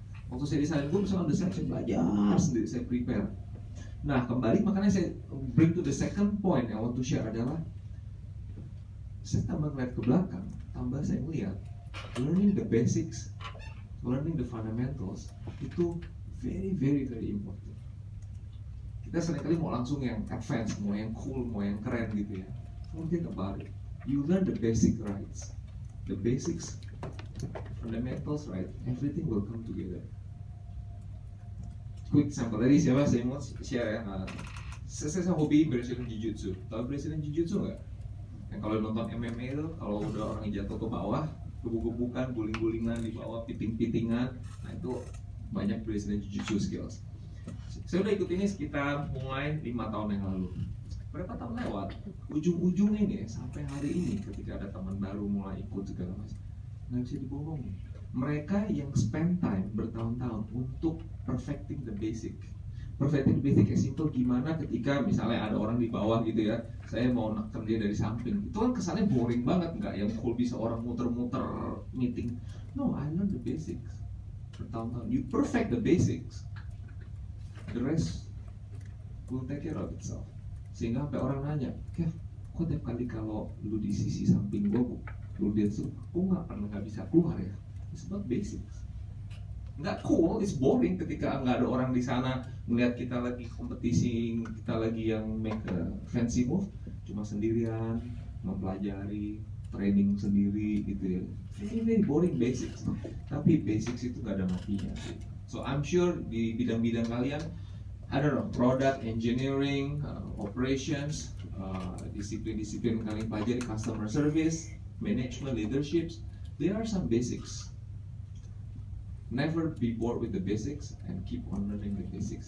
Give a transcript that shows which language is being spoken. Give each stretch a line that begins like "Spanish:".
Indonesian: Waktu saya di Silent Group, saya on the side, saya belajar sendiri, saya prepare. Nah, kembali makanya saya
English: bring to the second point
Indonesian: yang
English: I want to share
Indonesian: adalah saya tambah ngeliat ke belakang, tambah saya ngeliat
English: learning the basics, learning the fundamentals itu very very very important.
Indonesian: Kita seringkali mau langsung yang advance, mau yang cool, mau yang keren gitu ya.
English: Forget about it. You learn the basic rights, the basics, fundamentals right, everything will come together.
Indonesian: Quick sample tadi siapa saya mau share ya. Saya hobi Brazilian Jiu-Jitsu. Tahu Brazilian Jiu-Jitsu nggak? Yang kalau nonton MMA itu, kalau udah orang yang jatuh ke bawah, gebuk-gebukan, guling-gulingan di bawah, piting-pitingan, nah itu banyak Brazilian Jiu-Jitsu skills. Saya udah ikut ini sekitar mulai 5 tahun yang lalu. Berapa tahun lewat? Ujung-ujungnya nih sampai hari ini ketika ada teman baru mulai ikut segala macam, nggak bisa dibohongin. Mereka yang spend time bertahun-tahun untuk
English: perfecting the basic. Perfecting the basic
Indonesian: yang simple gimana ketika misalnya ada orang di bawah gitu ya, saya mau neken dia dari samping. Itu kan kesannya boring banget, nggak yang cool bisa orang muter-muter meeting.
English: No, I learn the basics.
Indonesian: Bertahun-tahun,
English: you perfect the basics. The rest will take care of itself.
Indonesian: Sehingga sampai orang nanya, Kev, kok tiap kali kalau lu di sisi samping gua, lu dia tuh, kok nggak bisa keluar ya?
English: It's not basics.
Indonesian: Nggak cool,
English: it's boring
Indonesian: ketika nggak ada orang di sana melihat kita lagi kompetisi, kita lagi yang
English: make a fancy move,
Indonesian: cuma sendirian, mempelajari, training sendiri gitu ya.
English: Very boring basics.
Indonesian: Tapi basics itu nggak ada matinya.
English: So I'm sure
Indonesian: di bidang-bidang kalian,
English: I don't know, product, engineering, operations,
Indonesian: disiplin-disiplin kalian pelajari,
English: customer service, management, leaderships, there are some basics. Never be bored with the basics and keep on learning the basics.